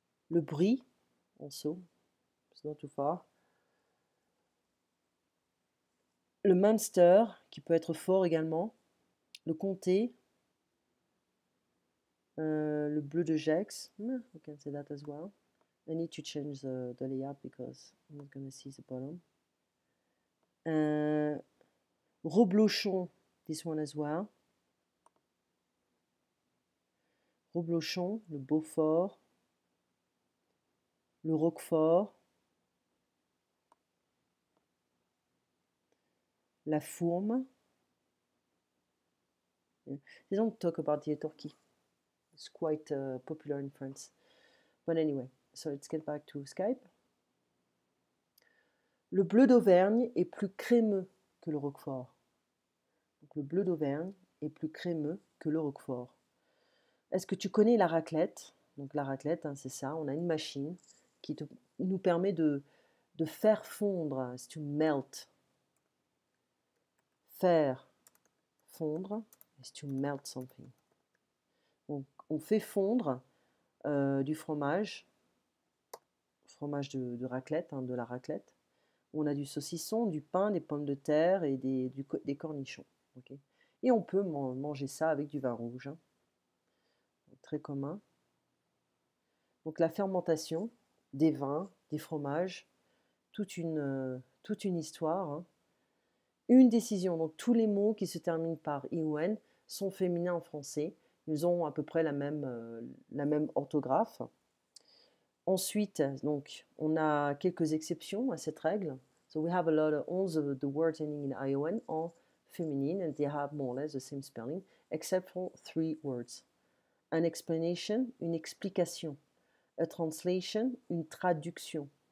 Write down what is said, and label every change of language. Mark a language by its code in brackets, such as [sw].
[en] Le brie, also, it's not too far. [fr] Le Munster, qui peut être fort également. Le comté. [en] Le bleu de Gex. We can say that as well. I need to change the layout because I'm not going to see the bottom. Reblochon, this one as well. [fr] Reblochon, le Beaufort, le Roquefort, la Fourme. [en] They don't talk about the Turkey. It's quite popular in France. But anyway, so let's get back to Skype. [fr] Le bleu d'Auvergne est plus crémeux que le Roquefort. Donc le bleu d'Auvergne est plus crémeux que le Roquefort. Est-ce que tu connais la raclette? Donc la raclette, hein, c'est ça, on a une machine qui nous permet de faire fondre, c'est [en] to melt. [fr] Faire fondre, [en] is to melt something. [fr] Donc on fait fondre du fromage de raclette, hein, de la raclette. On a du saucisson, du pain, des pommes de terre et des cornichons. Okay. Et on peut manger ça avec du vin rouge. Hein. Très commun. Donc la fermentation des vins, des fromages, toute une histoire. Hein. Une décision. Donc tous les mots qui se terminent par ION sont féminins en français. Ils ont à peu près la même orthographe. Ensuite, donc, on a quelques exceptions à cette règle. [en] So we have a lot of all the words ending in ION are feminine and they have more or less the same spelling, except for 3 words. An explanation, [fr] une explication. [en] A translation, [fr] une traduction.